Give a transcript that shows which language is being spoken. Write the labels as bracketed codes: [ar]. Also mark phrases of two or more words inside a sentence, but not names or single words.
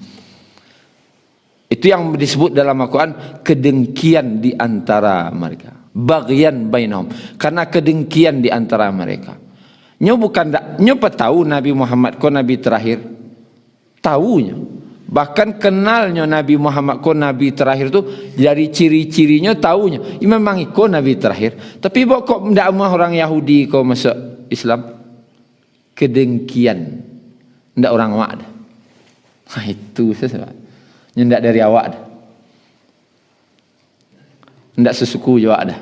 [id] Itu yang disebut dalam Al-Quran kedengkian di antara mereka. [ar] بغيا بينهم. [id] Karena kedengkian di antara mereka. [min] Nyo bukan nyo tahu Nabi Muhammad ko nabi terakhir. [id] Tahunya. Bahkan kenalnya Nabi Muhammad ko nabi terakhir tu dari ciri-cirinya tahunya. Memang ko nabi terakhir. [min] Tapi kok ndak mah orang Yahudi ko masuk Islam? Kedengkian. Ndak orang awak dah. [id] Itu sesuatu. [min] Ndak dari awak dah. Ndak sesuku juga dah.